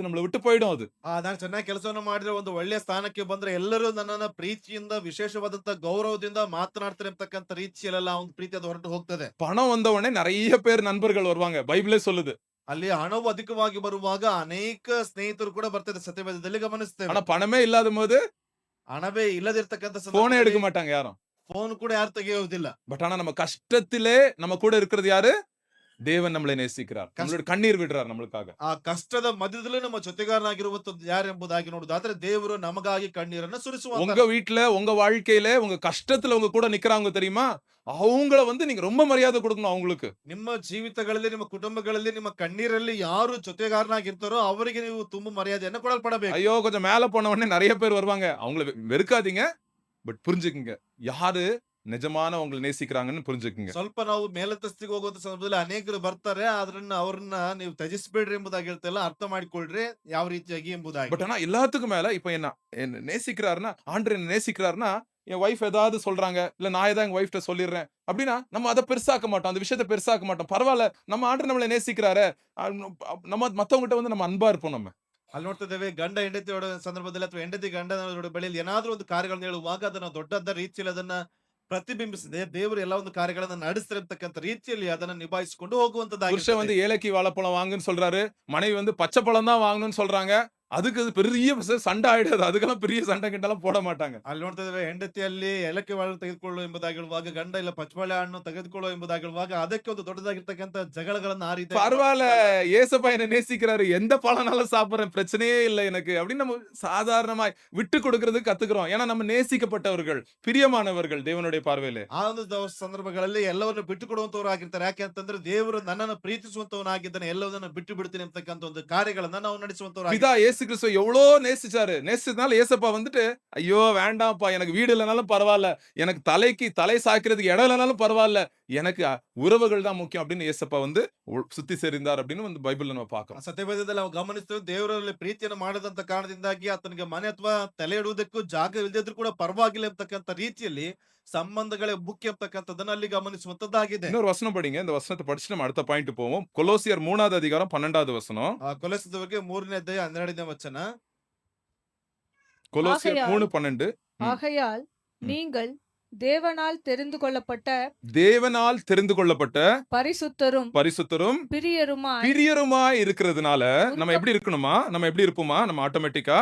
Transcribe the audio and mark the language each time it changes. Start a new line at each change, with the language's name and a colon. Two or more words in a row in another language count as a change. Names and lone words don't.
Tamil: நம்மள விட்டு போயிடும் அது.
Kannada: ನಾನು ಚೆನ್ನಾಗಿ ಕೆಲಸವನ್ನು ಮಾಡಿದ್ರೆ ಒಂದು ಒಳ್ಳೆಯ ಸ್ಥಾನಕ್ಕೆ ಬಂದ್ರೆ ಎಲ್ಲರೂ ನನ್ನನ್ನ ಪ್ರೀತಿಯಿಂದ ವಿಶೇಷವಾದಂತ ಗೌರವದಿಂದ ಮಾತನಾಡ್ತಾರೆ ಅಂತಕ್ಕಂಥ ರೀತಿಯಲ್ಲೆಲ್ಲ ಒಂದು ಪ್ರೀತಿ ಅದು ಹೊರಟು ಹೋಗ್ತದೆ.
Tamil: பணம் வந்த உடனே நிறைய பேர் நண்பர்கள் வருவாங்க. பைபிளே சொல்லுது.
Kannada: ಅಲ್ಲಿ ಹಣವು ಅಧಿಕವಾಗಿ ಬರುವಾಗ ಅನೇಕ ಸ್ನೇಹಿತರು ಕೂಡ ಬರ್ತದೆ, ಸತ್ಯವೇದದಲ್ಲಿ ಗಮನಿಸ್ತೇವೆ.
Tamil: ஆனா பணமே இல்லாத போது
Kannada: ಹಣವೇ ಇಲ್ಲದಿರ್ತಕ್ಕಂಥ
Tamil: போனே
Kannada: ಸಂದರ್ಭದಲ್ಲಿ
Tamil: எடுக்க மாட்டாங்க யாரும்.
Kannada: ಫೋನ್ ಕೂಡ ಯಾರು ತೆಗೆಯುವುದಿಲ್ಲ.
Tamil: பட் ஆனா நம்ம கஷ்டத்திலே நம்ம கூட இருக்கிறது யாரு? தேவன் நம்மளை நேசிக்கிறார். நம்மளோட கண்ணீர் விடுறார் நம்மளுக்காக.
Kannada: ಆ ಕಷ್ಟದ ಮಧ್ಯದಲ್ಲೂ ನಮ್ಮ ಜೊತೆಗಾರನಾಗಿರುವಂತದ್ದು ಯಾರೆಂಬುದಾಗಿ ನೋಡುದಾದ್ರೆ ದೇವರು ನಮಗಾಗಿ ಕಣ್ಣೀರನ್ನ ಸುರಿಸುವ.
Tamil: உங்க வீட்ல, உங்க வாழ்க்கையில, உங்க கஷ்டத்துல உங்க கூட நிக்கிறாங்க தெரியுமா? அவங்கள வந்து நீங்க ரொம்ப மரியாதை கொடுக்கணும் அவங்களுக்கு.
Kannada: ನಿಮ್ಮ ಜೀವಿತಗಳಲ್ಲಿ, ನಿಮ್ಮ ಕುಟುಂಬಗಳಲ್ಲಿ, ನಿಮ್ಮ ಕಣ್ಣೀರಲ್ಲಿ ಯಾರು ಜೊತೆಗಾರನಾಗಿರ್ತಾರೋ ಅವರಿಗೆ ನೀವು ತುಂಬಾ ಮರ್ಯಾದೆಯನ್ನು ಕೊಡಲ್ಪಡಬೇಕು.
Tamil: ஐயோ கொஞ்சம் மேல போன உடனே நிறைய பேர் வருவாங்க. அவங்கள வெறுக்காதீங்க. பட் புரிஞ்சுக்குங்க. யாரு நிஜமான உங்களை நேசிக்கிறாங்கன்னு புரிஞ்சுக்குங்க.
Kannada: ಸ್ವಲ್ಪ ನಾವು ಮೇಲಂತಸ್ತಿಗೆ ಹೋಗುವಂತ ಸಂದರ್ಭದಲ್ಲಿ ಅನೇಕರು ಬರ್ತಾರೆ, ಅವ್ರನ್ನ ನೀವು ತ್ಯಜಿಸಬೇಡ್ರಿ ಎಂಬುದಾಗಿ ಹೇಳ್ತಲ್ಲ, ಅರ್ಥ ಮಾಡಿಕೊಳ್ಳ್ರಿ ಯಾವ ರೀತಿಯಾಗಿ ಎಂಬುದಾಗಿ.
Tamil: பட் ஆனா எல்லாத்துக்கும் மேல இப்ப என்ன நேசிக்கிறாருன்னா, ஆண்டவர் என்ன நேசிக்கிறாருன்னா, என் வைஃப் ஏதாவது சொல்றாங்க, இல்ல நான் ஏதாவது எங்க வைஃப்ட்ட சொல்லிடுறேன் அப்படின்னா, நம்ம அதை பெருசாக்க மாட்டோம். அந்த விஷயத்தை பெருசாக்க மாட்டோம். பரவாயில்ல, நம்ம ஆண்டவர் நம்மளை நேசிக்கிறாரு. நம்ம மத்தவங்ககிட்ட வந்து நம்ம அன்பா இருப்போம் நம்ம.
Kannada: ಅಲ್ಲಿ ನೋಡ್ತಾ ಇದ್ದೇವೆ, ಗಂಡ ಹೆಂಡತಿயோட ಸಂದರ್ಭದಲ್ಲಿ ಅಥವಾ ಹೆಂಡತಿ ಗಂಡನವರ ಬಳಿಯಲ್ಲಿ ಏನಾದ್ರೂ ಒಂದು ಕಾರ್ಯಗಳನ್ನು ಹೇಳುವಾಗ ಅದನ್ನ ದೊಡ್ಡದ ರೀತಿಯಲ್ಲಿ ಅದನ್ನ ಪ್ರತಿಬಿಂಬಿಸಿದೆ. ದೇವರು ಎಲ್ಲ ಒಂದು ಕಾರ್ಯಗಳನ್ನ ನಡೆಸ್ತಿರ್ತಕ್ಕಂಥ ರೀತಿಯಲ್ಲಿ ಅದನ್ನ ನಿಭಾಯಿಸಿಕೊಂಡು
Tamil: புருஷன்
Kannada: ಹೋಗುವಂತದ್ದಾಗಿರ್ತದೆ.
Tamil: வந்து ஏலக்கி வாழைப்பழம் வாங்குன்னு சொல்றாரு. மனைவி வந்து பச்சை பழம் தான் வாங்கணும்னு சொல்றாங்க. அதுக்கு அது பெரிய சண்டை ஆயிடாது. அதுக்கெல்லாம் பெரிய சண்டை கிண்டெல்லாம் போட மாட்டாங்க.
Kannada: ಅಲ್ಲಿ ನೋಡ್ತಾ ಇದ್ದೇವೆ, ಹೆಂಡತಿಯಲ್ಲಿ ಏಲಕ್ಕಿ ಬಾಳೆ ತೆಗೆದುಕೊಳ್ಳು ಎಂಬುದಾಗಿ ಹೇಳುವಾಗ, ಗಂಡ ಇಲ್ಲ ಪಚ್ಚಬಾಳೆ ಹಣ್ಣು ತೆಗೆದುಕೊಳ್ಳು ಎಂಬುದಾಗಿ ಹೇಳುವಾಗ ಅದಕ್ಕೆ ಒಂದು ದೊಡ್ಡದಾಗಿರ್ತಕ್ಕಂಥ ಜಗಳಗಳನ್ನ ಆ ರೀತಿ
Tamil: பரவாயில்ல, ஏசப்பா என்ன நேசிக்கிறாரு. எந்த பழம்னாலும் சாப்பிடுறேன், பிரச்சனையே இல்லை எனக்கு அப்படின்னு நம்ம சாதாரணமாய் விட்டு கொடுக்கறது கத்துக்கிறோம். ஏன்னா நம்ம நேசிக்கப்பட்டவர்கள், பிரியமானவர்கள் தேவனுடைய பார்வையிலே.
Kannada: ಆ ಒಂದು ಸಂದರ್ಭಗಳಲ್ಲಿ ಎಲ್ಲವನ್ನ ಬಿಟ್ಟು ಕೊಡುವಂತವರಾಗಿರ್ತಾರೆ. ಯಾಕೆ ಅಂತಂದ್ರೆ ದೇವರು ನನ್ನನ್ನು ಪ್ರೀತಿಸುವಂತವನಾಗಿದ್ದಾನೆ, ಎಲ್ಲವನ್ನ ಬಿಟ್ಟು ಬಿಡ್ತೀನಿ ಅಂತಕ್ಕಂಥ ಒಂದು ಕಾರ್ಯಗಳನ್ನ ನಾವು ನಡೆಸುವಂತವರಾಗಿ.
Tamil: பிதா இயேசு கிறிஸ்து எவ்வளோ நேசிச்சாரு. நேசிச்சதுனால ஏசப்பா வந்துட்டு, ஐயோ வேண்டாம்ப்பா, எனக்கு வீடு இல்லைனாலும் பரவாயில்ல, எனக்கு தலை சாய்க்கிறதுக்கு இடம் இல்லைனாலும் பரவாயில்ல, எனக்கு உறவுகள் தான் முக்கியம் அப்படின்னு ஏசப்பா வந்து சுத்தி செறிந்தார் அப்படின்னு வந்து பைபிள்ல நம்ம பார்க்கிறோம்.
Kannada: ಸತ್ಯವೇದದಲ್ಲಿ ನಾವು ಗಮನಿಸ್ತೇವೆ, ದೇವರಲ್ಲಿ ಪ್ರೀತಿಯನ್ನು ಮಾಡದಂತ ಕಾರಣದಿಂದಾಗಿ ಆತನಿಗೆ ಮನೆ ಅಥವಾ ತಲೆ ಇಡುವುದಕ್ಕೂ ಜಾಗ ಇಲ್ಲದಿದ್ರು ಕೂಡ ಪರವಾಗಿಲ್ಲ ಎಂಬತಕ್ಕಂಥ ರೀತಿಯಲ್ಲಿ ಸಂಬಂಧಗಳೇ ಮುಖ್ಯ ಎಂಬತಕ್ಕಂಥದ್ದನ್ನ ಅಲ್ಲಿ ಗಮನಿಸುವಂತದ್ದಾಗಿದೆ.
Tamil: இன்னொரு வசனம் படிங்க. இந்த வசனத்தை படிச்சு நம்ம அடுத்த பாயிண்ட் போவோம். கொலோசியர் 3வது அதிகாரம் 12வது வசனம்.
Kannada: ಕೊಲೆಸದವರಿಗೆ 3ನೇ ಅಧ್ಯಾಯ 12ನೇ ವಚನ.
Tamil: கொலோசியர் ஆகையால் 3:12. ஆகையால் நீங்கள் தேவனால் தெரிந்து கொள்ளப்பட்ட தேவனால் தெரிந்து கொள்ளப்பட்ட பரிசுத்தரும் பரிசுத்தரும் பிரியருமாய் இருக்கிறதுனால நம்ம எப்படி இருக்கணுமா? நம்ம எப்படி இருப்போமா? நம்ம ஆட்டோமேட்டிக்கா